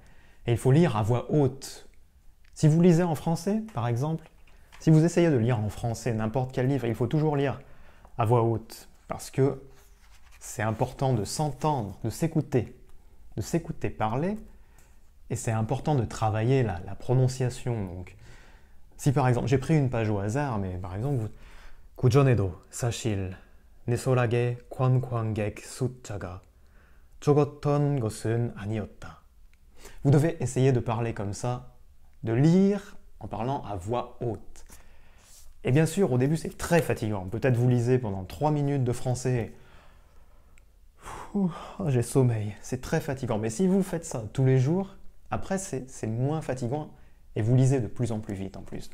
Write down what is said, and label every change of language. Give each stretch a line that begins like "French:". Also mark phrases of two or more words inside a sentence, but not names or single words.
French: Et il faut lire à voix haute. Si vous lisez en français, par exemple, si vous essayez de lire en français n'importe quel livre, il faut toujours lire à voix haute, parce que c'est important de s'entendre, de s'écouter parler, et c'est important de travailler la prononciation. Donc, si par exemple, j'ai pris une page au hasard, mais par exemple,
Korean: 구전에도 사실 내 소락의 관광객 숫자가 적었던 것은 아니었다.
French: Vous devez essayer de parler comme ça, de lire en parlant à voix haute. Et bien sûr, au début, c'est très fatigant. Peut-être vous lisez pendant 3 minutes de français. J'ai sommeil. C'est très fatigant. Mais si vous faites ça tous les jours, après, c'est moins fatigant et vous lisez de plus en plus vite en plus.